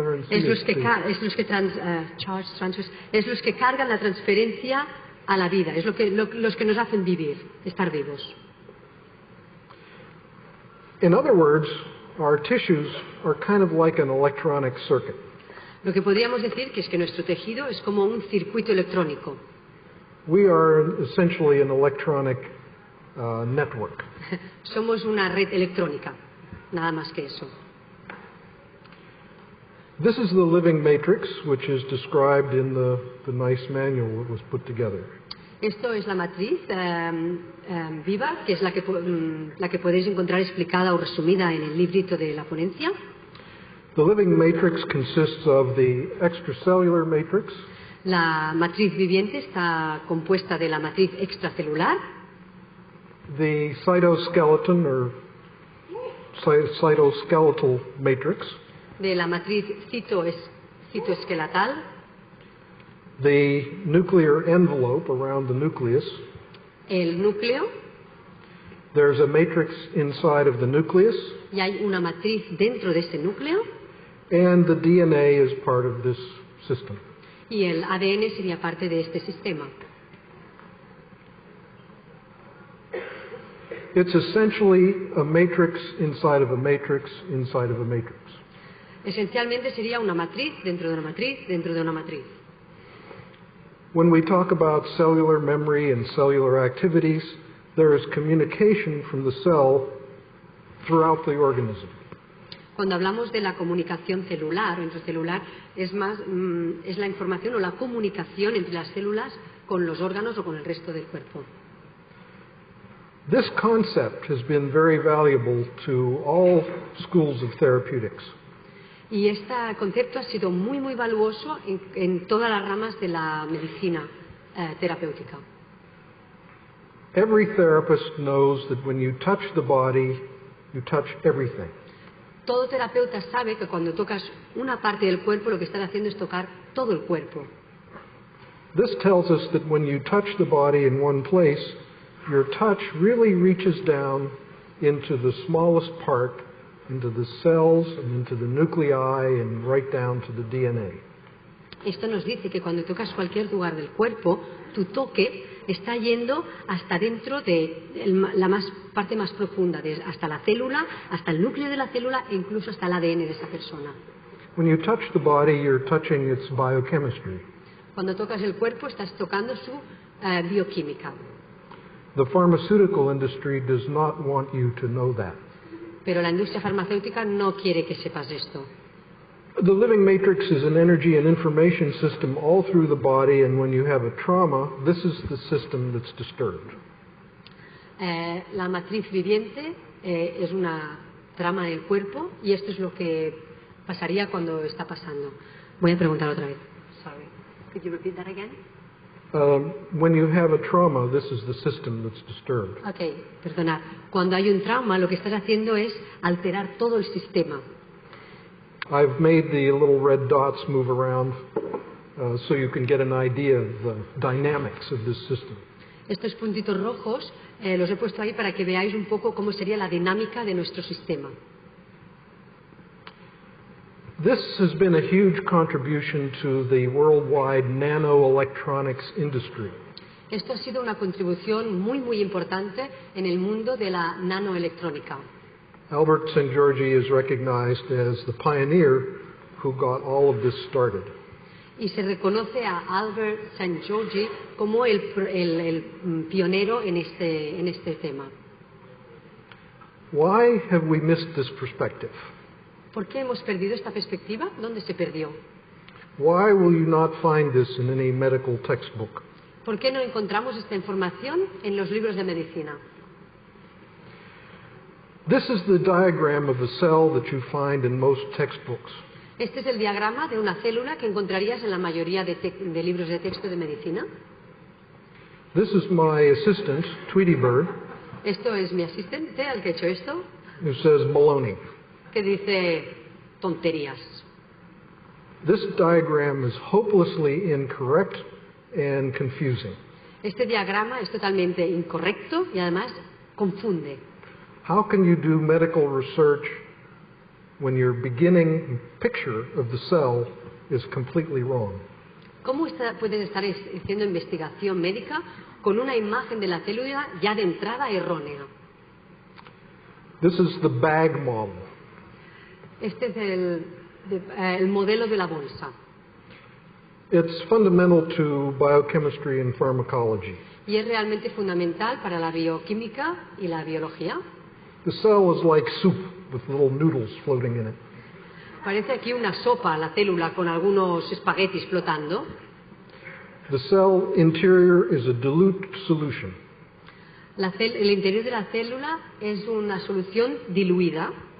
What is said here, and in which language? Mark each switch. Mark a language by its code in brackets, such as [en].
[es] Es los que [en] charge transfers, [es] es los que cargan la transferencia a la vida, es los que nos hacen vivir, estar vivos. [en] In other words, our tissues are kind of like an electronic circuit. [es] Lo que podríamos decir que es que nuestro tejido es como un circuito electrónico. [en] We are essentially an electronic network. [es] Somos una red electrónica, nada más que eso. [en] This is the living matrix, which is described in the nice manual that was put together. [es] Esto es la matriz viva, que es la que podéis encontrar explicada o resumida en el librito de la ponencia. [en] The living matrix consists of the extracellular matrix. [es] La matriz viviente está compuesta de la matriz extracelular. [en] The cytoskeleton or cytoskeletal matrix. [es] De la matriz citoesqueletal. [en] The nuclear envelope around the nucleus. [es] El núcleo. [en] There's a matrix inside of the nucleus. [es] Y hay una matriz dentro de este núcleo. [en] And the DNA is part of this system. [es] Y el ADN sería parte de este sistema. [en] It's essentially a matrix inside of a matrix inside of a matrix. [es] Esencialmente sería una matriz dentro de una matriz dentro de una matriz. [en] When we talk about cellular memory and cellular activities, there is communication from the cell throughout the organism. [es] Cuando hablamos de la comunicación celular o intracelular, es la información o la comunicación entre las células con los órganos o con el resto del cuerpo. [en] This concept has been very valuable to all schools of therapeutics. [es] Y este concepto ha sido muy valuoso en todas las ramas de la medicina terapéutica. [en] Every therapist knows that when you touch the body, you touch everything. [es] Todo terapeuta sabe que cuando tocas una parte del cuerpo, lo que estás haciendo es tocar todo el cuerpo. [en] This tells us that when you touch the body in one place, your touch really reaches down into the smallest part, into the cells and into the nuclei and right down to the DNA. [es] Esto nos dice que cuando tocas cualquier lugar del cuerpo, tu toque está yendo hasta dentro de la parte más profunda, hasta la célula, hasta el núcleo de la célula e incluso hasta el ADN de esa persona. [en] When you touch the body, you're touching its biochemistry. [es] Cuando tocas el cuerpo, estás tocando su bioquímica. [en] The pharmaceutical industry does not want you to know that. [es] Pero la industria farmacéutica no quiere que sepas esto. [en] The living matrix is an energy and information system all through the body, and when you have a trauma, this is the system that's disturbed. [es] La matriz viviente es una trama del cuerpo y esto es lo que pasaría cuando está pasando. Voy a preguntar otra vez. [en] Sorry. Could you repeat that again? When you have a trauma, this is the system that's disturbed. [es] Okay, perdonad. Cuando hay un trauma, lo que estás haciendo es alterar todo el sistema. [en] I've made the little red dots move around so you can get an idea of the dynamics of this system. [es] Estos puntitos rojos los he puesto ahí para que veáis un poco cómo sería la dinámica de nuestro sistema. [en] This has been a huge contribution to the worldwide nanoelectronics industry. [es] Esto ha sido una contribución muy importante en el mundo de la nanoelectrónica. [en] Albert Szent-Györgyi is recognized as the pioneer who got all of this started. [es] Y se reconoce a Albert Szent-Györgyi como el pionero en este tema. [en] Why have we missed this perspective? [es] ¿Por qué hemos perdido esta perspectiva? ¿Dónde se perdió? [en] Why will you not find this in any medical textbook? [es] ¿Por qué no encontramos esta información en los libros de medicina? [en] This is the diagram of a cell that you find in most textbooks. [es] Este es el diagrama de una célula que encontrarías en la mayoría de libros de texto de medicina. [en] This is my assistant, Tweety Bird, [es] Esto es mi asistente, el que ha hecho esto, [en] who says baloney. [es] que dice tonterías. [en] This diagram is hopelessly incorrect and confusing. [es] Este diagrama es totalmente incorrecto y además confunde. [en] How can you do medical research when your beginning picture of the cell is completely wrong? [es] ¿Cómo puedes estar haciendo investigación médica con una imagen de la célula ya de entrada errónea? [en] This is the bag model. [es] Este es el modelo de la bolsa. [en] It's fundamental to biochemistry and pharmacology. [es] Y es realmente fundamental para la bioquímica y la biología. [en] The cell is like soup with little noodles floating in it. [es] Parece aquí una sopa, la célula, con algunos espaguetis flotando. [en] The cell interior is a dilute solution. [es] El interior de la célula es una solución diluida.